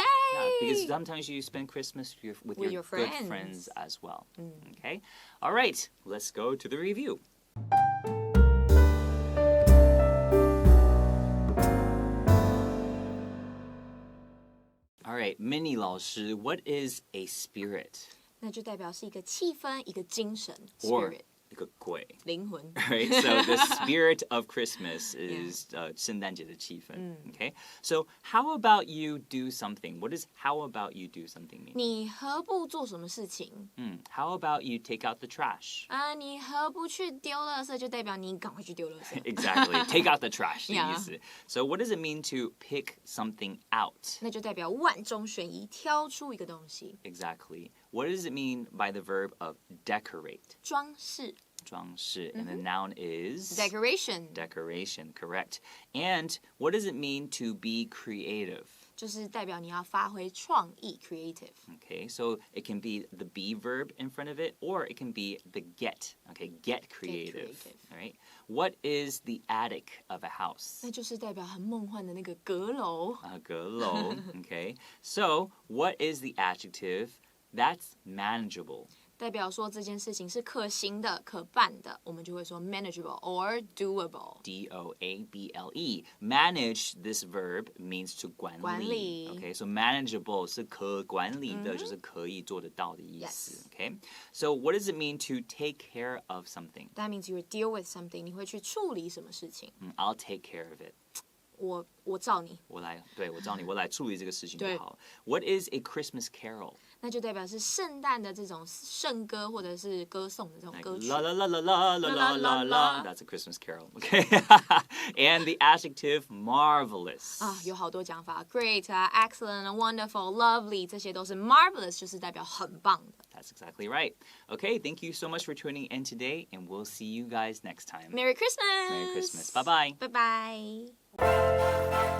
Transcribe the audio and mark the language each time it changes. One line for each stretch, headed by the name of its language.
English: Yeah, because sometimes you spend Christmas with your good friends as well. Okay? All right, let's go to the review. All right, Minnie 老师, what is a spirit?
Chinese: 那就代表是一个气氛，一个精神 spirit. 一个鬼灵魂
English: Right, so the spirit of Christmas is
Chinese: 圣诞节的气氛
English: Okay, so how about you do something? What does how about you do something mean?
Chinese: 你何不做什么事情
English: How about you take out the trash?
Chinese: 你何不去丢垃圾，就代表你赶快去丢垃圾
English: Exactly, take out the trash
Chinese: 的意思
English: So what does it mean to pick something out?
Chinese: 那就代表万中选一，挑出一个东西
English: Exactly. What does it mean by the verb of decorate?
Chinese: 装饰装饰
English: And the noun is? Decoration. Decoration, correct. And what does it mean to be creative?
Chinese: 就是代表你要发挥创意 creative.
English: Okay, so it can be the be verb in front of it, or it can be the get. Okay, get creative. All right. What is the attic of a house?
Chinese: 那就是代表很梦幻的那个阁楼阁楼
English: Okay, so what is the adjective? That's manageable.
Chinese: 代表说这件事情是可行的、可办的，我们就会说
English: manageable or doable. D-O-A-B-L-E. Manage, this verb means to
Chinese: 管理
English: Okay, so manageable
Chinese: 是可管理的，就是可以做得到的意思
English: Okay, so what does it mean to take care of something? That means you will deal with something.
Chinese: 你会去处理什么事情
English: I'll take care of it.
Chinese: 我照你，我照你，我来处理这个事情就好。
English: What is a Christmas carol?
Chinese: 那就代表是圣诞的这种圣歌或者是歌颂的这种歌曲。 La la la la la la la la la.
English: That's a Christmas carol. Okay. And the adjective marvelous.
Chinese: 有好多讲法 ，
English: great excellent wonderful lovely
Chinese: 这些都是 marvelous， 就是代表很棒的。
English: That's exactly right. Okay, thank you so much for tuning in today, and we'll see you guys next time. Merry Christmas. Merry Christmas. Bye bye. Bye bye.